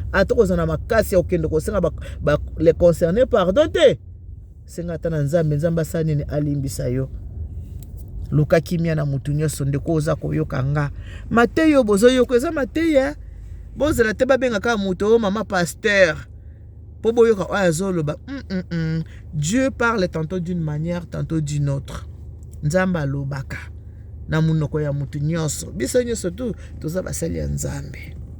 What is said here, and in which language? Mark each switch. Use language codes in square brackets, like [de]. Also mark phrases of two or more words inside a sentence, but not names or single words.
[ln] Ata kozala na makasi ya kokende kosenga ba, ba, [fr] les concernés pardon [ln] te, senga ata na Nzambe, Nzambe asala nini alimbisa yo. Luka kimia na mutu nyonso, ndeko oza koyoka nga. Mateyo bozoyoka, eza mateya. Bozela te babengaka mutu, "Oh, mama pasteur." Po boyoka oyo azoloba. Mm, mm, mm. [fr] Dieu parle tantôt d'une manière, tantôt d'une autre. [ln] Nzambe alobaka na munoko ya mutu nyonso. Biso nyonso tu, toza basali ya Nzambe.